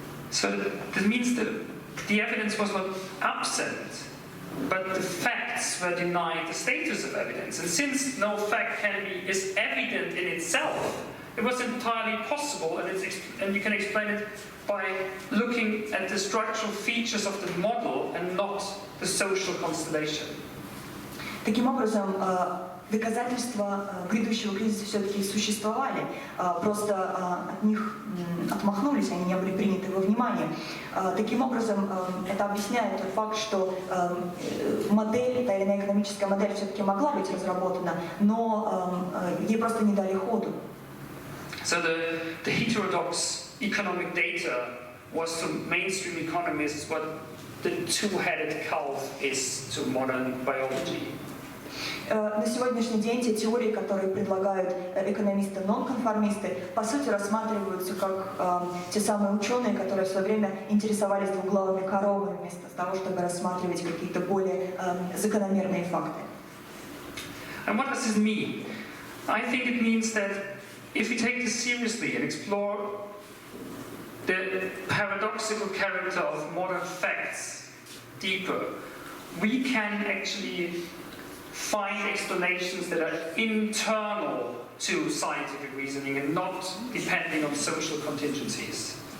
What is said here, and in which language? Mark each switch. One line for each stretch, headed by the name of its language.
English: So that means that the evidence was not absent, but the facts were denied the status of evidence. And since no fact is evident in itself, it was entirely possible, and you can explain it by looking at the structural features of the model and not the social constellation.
Russian: Таким образом, доказательства грядущего кризиса все-таки существовали, просто от них отмахнулись, они не были приняты во внимание. Таким образом, это объясняет тот факт, что модель, та или иная экономическая модель все-таки могла быть разработана, но ей просто не дали ходу.
English: So the heterodox economic data was to mainstream economists what the two-headed calf is to modern biology.
Russian: На сегодняшний день те теории, которые предлагают экономисты-нонконформисты, по сути рассматриваются как те самые ученые, которые в свое время интересовались двуглавыми коровами, вместо того, чтобы рассматривать какие-то более закономерные факты.
English: And what does this mean? I think it means that if we take this seriously and explore the paradoxical character of modern facts deeper, we can actually find explanations that are internal to scientific reasoning and not depending on social contingencies.